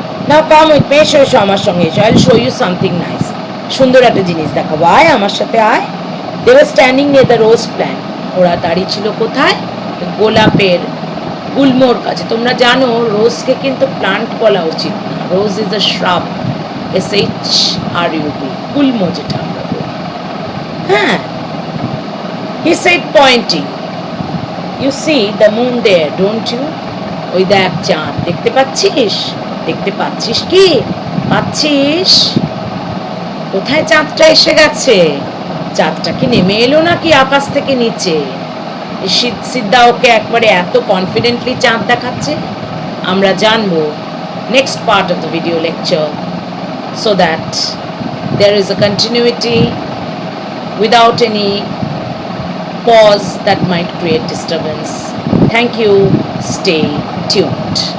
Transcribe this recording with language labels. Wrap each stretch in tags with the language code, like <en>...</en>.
<en>Now come with me,</en> <bn>এসো আমার সঙ্গে এসো,</bn> <en>I'll show you something nice.</en> <bn>সুন্দর একটা জিনিস দেখাবো, আয় আমার সাথে আয়।</bn> <en>They were standing near the rose plant.</en> <bn>ওরা দাঁড়িয়ে ছিল কোথায়? গোলাপের গুল্মোর কাছে। তোমরা জানো রোজকে কিন্তু প্লান্ট বলা উচিত না,</bn> <en>rose is a shrub,</en> <bn>SHRUB, গুল্ম যেটা আমরা বলি।</bn> <en>হ্যাঁ, he said pointing, you see the moon there, don't you?</en> <bn>ওই দেখ চাঁদ, দেখতে পাচ্ছিস? দেখতে পাচ্ছিস কি? পাচ্ছিস? কোথায় চাঁদটা এসে গেছে? চাঁদটা কি নেমে এলো নাকি আকাশ থেকে নিচে? সিদ্ধা ওকে একবারে এত কনফিডেন্টলি চাঁদ দেখাচ্ছে। আমরা জানবো</bn> <en>Next part of the video lecture, so that there is a continuity without any pause that might create disturbance. Thank you. Stay tuned.</en>